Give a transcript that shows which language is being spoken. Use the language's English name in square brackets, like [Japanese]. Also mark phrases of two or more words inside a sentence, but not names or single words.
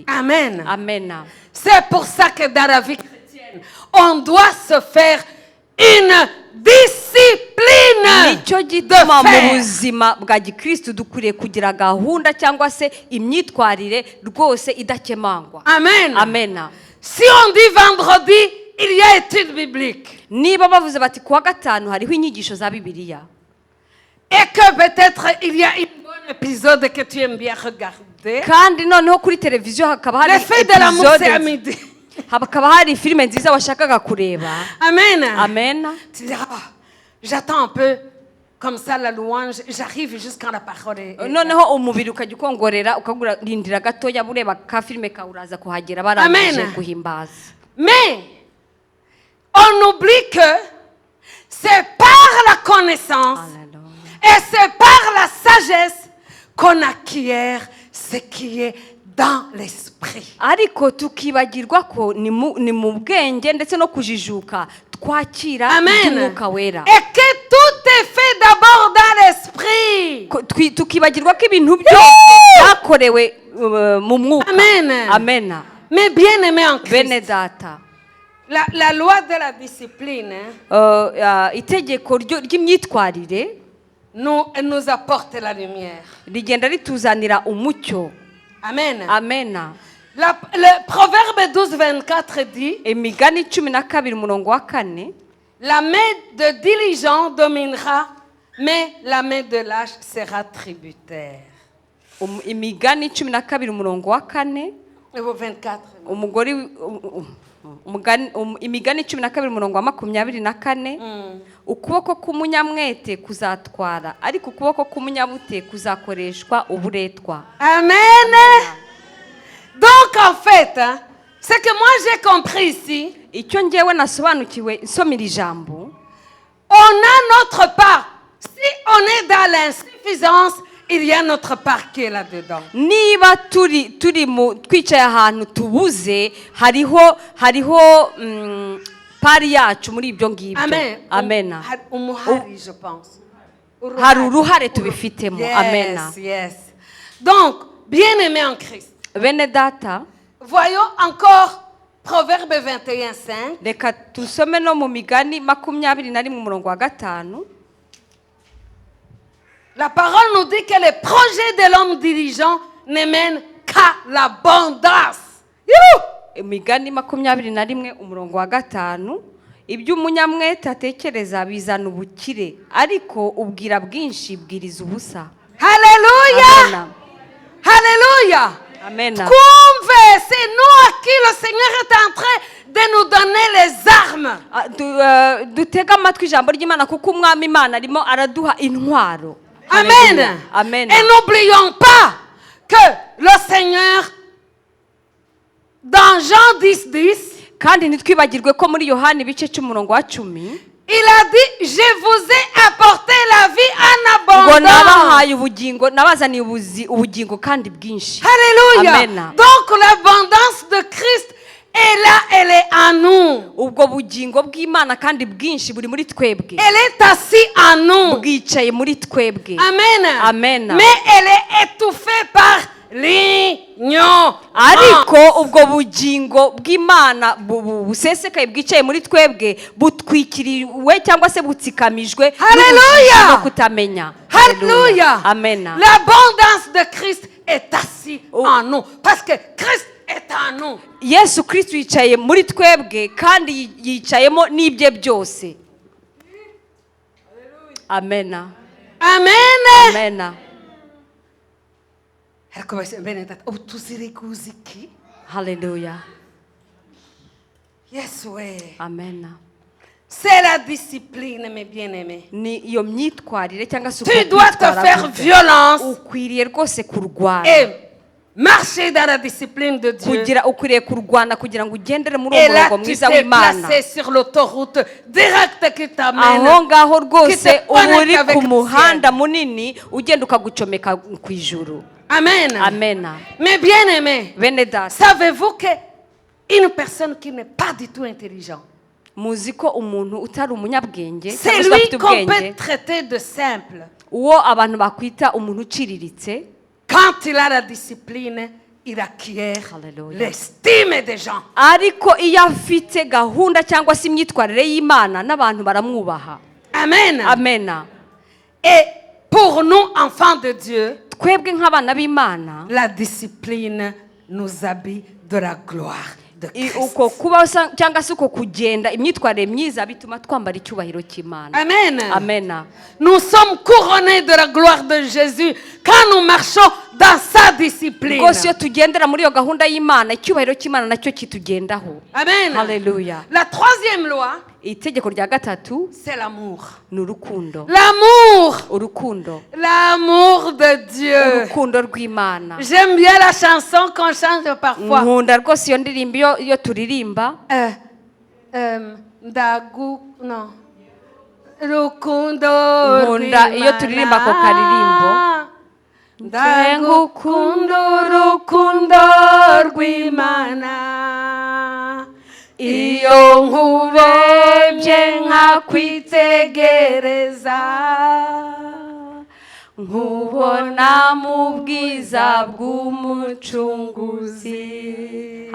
[French] Amen. Amen. C'est pour ça que dans la vie chrétienne, on doit se faire une discipline [Kinyarwanda] nicyo [French] de [Kinyarwanda] gituma mu [French] faire. [Kinyarwanda] buzima bwa gikristo dukwiriye kugira gahunda cyangwa se imyitwarire rwose idakemangwa. Amen. Amen. [French] Si on dit vendredi, il y a étude biblique. [Kinyarwanda] Niba bavuze bati kuwa gatanu hariho inyigisho za Bibiliya, [French] Et que peut-être il y a un bon épisode que tu aimes bien regarder. [Kinyarwanda] kandi noneho kuri televiziyo hakaba hari [French] Les feux de l'amour, c'est à midi. [Kinyarwanda] hakaba hari filime nziza washakaga kureba. Amen. Amen. [French] Tu dis, j'attends un peu comme ça la louange, j'arrive jusqu'à la parole. [Kinyarwanda] Noneho umubiri ukajya ukongorera ukagurindira gatoya bureba ka filime kawuraza kuhagera barangije Amen. guhimbaza. [French] Mais on oublie que c'est par la connaissance et c'est par la sagesse qu'on acquiert ce qui est dans l'esprit. [Kinyarwanda] Ariko tukibagirwa ko ni mu bwenge ndetse no kujijuka twakira umwuka wera. [French] Et que tout est fait d'abord dans l'esprit. [Kinyarwanda] Tukibagirwa ko ibintu byose byakorewe mu mwuka. Amen. Amen. [French] Mais bien aimé en Christ. [Kinyarwanda] Bene data. [French] La loi de la discipline [Kinyarwanda] itegeko ry'imyitwarire [French] nous apporte la lumière. [Kinyarwanda] rigenda rituzanira umucyo. Amen. Amen. [French] Le Proverbe 12:24 dit, [Kinyarwanda] Imigani 12:4, [French] la main de diligent dominera, mais la main de lâche sera tributaire. [Kinyarwanda] Imigani 12:4, 24. umugore imigani 12:24, ukuboko k'umunyamwete kuzatwara ariko ukuboko k'umunyabute kuzakoreshwa uburetwa. Amen. [French] Donc en fait, ce que moi j'ai compris ici, [Kinyarwanda] icyo ngewe nasobanukiwe nsomira ijambo, [French] on a notre part. Si on est dans l'insuffisance, il y a notre part qui est là-dedans. [Kinyarwanda] niba twicaye ahantu tubuze hariho pari yacu muri ibyo ngibyo. Amen. Amen. [French] Je pense. [Kinyarwanda] Hari uruhare tubifitemo. Yes, Amen. yes. [French] Donc, bien aimé en Christ. [Kinyarwanda] Bene data, [French] Voyons encore Proverbe 21:5. [Kinyarwanda] reka tusome no mu migani 21:5. [French] La parole nous dit que les projets de l'homme diligent ne mènent qu'à l'abondance. [Kinyarwanda] Imigani 21 umurongo wa 5, ibyo umunyamwete atekereza bizana ubukire, ariko ubwira bwinshi bwiriza ubusa. [French] Alléluia. Alléluia. Amen. Kumve, c'est nous à qui le Seigneur est en train de nous donner les armes. [Kinyarwanda] Dutega amatwi ijambo ry'Imana kuko umwami Imana arimo araduha intwaro. Amen. Amen. [French] Et n'oublions pas que le Seigneur, dans Jean 10:10, [Kinyarwanda] kandi ntitwibagirwe ko muri Yohana ibice 10, [French] il a dit, je vous ai apporté la vie en [Kinyarwanda] ngo [French] abondance. [Kinyarwanda] nabahaye ubugingo, nabazaniye ubugingo kandi bwinshi. Alléluia. Amen. [French] Donc l'abondance de Christ est là, elle est en nous. [Kinyarwanda] Ubwo bugingo bw'Imana kandi bwinshi buri muri twebwe. [French] Elle est assise en nous. [Kinyarwanda] Bwicaye muri twebwe. Amen. Amen. [French] Mais elle est étouffée par l'ignorance. [Kinyarwanda] Ariko ubwo bugingo bw'Imana busesekaye bwicaye muri twebwe butwikiriwe cyangwa se butsikamijwe Hallelujah. no kutamenya. Alléluia. Amen. [French] L'abondance de Christ est assise en nous. Parce que Christ est en nous. [Kinyarwanda] Yesu Kristo yicaye muri twebwe kandi yicayemo n'ibye byose. Amen. Amen. Amen. Hallelujah. Yes, ouais. Amen. [French] C'est la discipline, mes bien-aimés. [Kinyarwanda] Ni iyo myitwarire cyangwa se [French] Tu dois te faire violence [Kinyarwanda] ukwiriye rwose kurwana. [French] et marcher dans la discipline de Dieu. [Kinyarwanda] Ukwiriye kurwana kugira ngo ugendere muri [French] Et [Kinyarwanda] uwo [French] là, [Kinyarwanda] murongo [French] tu [Kinyarwanda] mwiza [French] t'es [Kinyarwanda] w'Imana. [French] placé sur l'autoroute directe qui t'amène. [Kinyarwanda] Aho ngaho rwose [French] Qui te [Kinyarwanda] uba uri [French] connecte avec [Kinyarwanda] ku [French] le [Kinyarwanda] muhanda munini ugenda ukagucomeka ku ijuru. Amen. Amen. [French] Mais bien-aimés, [Kinyarwanda] Bene data, [French] savez-vous qu'une personne qui n'est pas du tout intelligente, [Kinyarwanda] muzi ko umuntu utari umunyabwenge [French] c'est [Kinyarwanda] cyangwa se [French] lui [Kinyarwanda] udafite [French] qu'on peut [Kinyarwanda] ubwenge, [French] traiter de simple. [Kinyarwanda] uwo abantu bakwita umuntu uciriritse, [French] Quand il a la discipline, il acquiert Hallelujah. l'estime des gens. [Kinyarwanda] ariko iyo afite gahunda cyangwa se imyitwarire y'Imana n'abantu baramwubaha. Amen. Amen. [French] Et pour nous, enfants de Dieu, [Kinyarwanda] Twebwe nk'abana b'Imana, [French] la discipline nous habille de la gloire de Christ. [Kinyarwanda] uko kubaho cyangwa se uko kugenda imyitwarire myiza bituma twambara icyubahiro cy'Imana. Amen. Amen. [French] Nous sommes couronnés de la gloire de Jésus quand nous marchons dans sa discipline. [Kinyarwanda] Rwose iyo tugendera muri iyo gahunda y'Imana, icyubahiro cy'Imana nacyo kitugendaho. Amen. Hallelujah. [French] La troisième loi, [Kinyarwanda] Itegeko rya gatatu [French] c'est l'amour. [Kinyarwanda] ni urukundo. [French] L'amour. [Kinyarwanda] Urukundo. [French] L'amour de Dieu. [Kinyarwanda] Urukundo rw'Imana. [French] J'aime bien la chanson qu'on chante parfois. [Kinyarwanda] Nkunda rwose iyo ndirimbo iyo turirimba. Non. Rukundo Nkunda iyo turirimba ako karirimbo. Ndagukunda rukundo rw'Imana, iyo nkurebye nkakwitegereza, nkubona mu bwiza bw'umucunguzi.